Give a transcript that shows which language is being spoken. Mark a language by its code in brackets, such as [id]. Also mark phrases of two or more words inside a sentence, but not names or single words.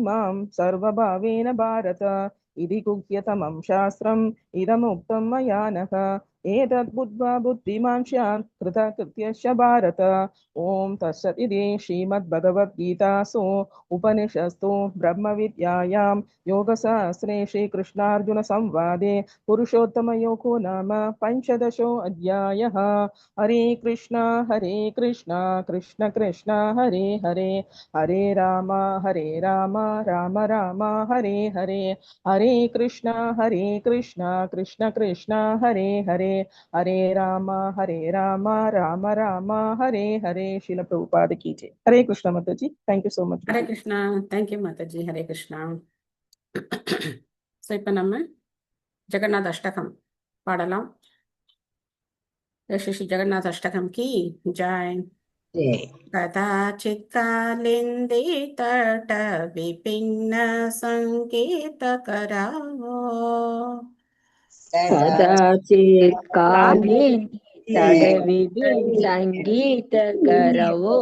[sa] मां सर्वभावेन भारत इति गुह्यतमं शास्त्रम् इदमुक्तं मया नघ एतद्बुद्ध्वा बुद्धिमान् स्यात् कृतकृत्यश्च भारत ॐ तत्सत् इति श्रीमद्भगवद्गीतासु उपनिषत्सु ब्रह्मविद्यायां योगशास्त्रे श्रीकृष्णार्जुनसंवादे पुरुषोत्तमयोगो नाम पञ्चदशोऽध्यायः हरे कृष्णा कृष्ण कृष्ण हरे हरे हरे राम राम राम हरे हरे हरे कृष्णा कृष्ण कृष्ण हरे हरे हरे राम राम राम हरे हरे। [hi] शिल प्रभुपाद की जय। हरे कृष्ण माता जी, [en] thank you so much. [ta] ஹரே கிருஷ்ணா. தேங்க்யூ மாதாஜி. ஹரே கிருஷ்ணா. ஸோ இப்போ நம்ம ஜெகநாத் அஷ்டகம் பாடலாம். [hi] श्री श्री जगन्नाथ अष्टकम की जय. [sa] कदाचित् कालिन्दी तट विपिन्न सङ्केतकरावो कदाचित् काले तडविभिन् सङ्गीतकरवो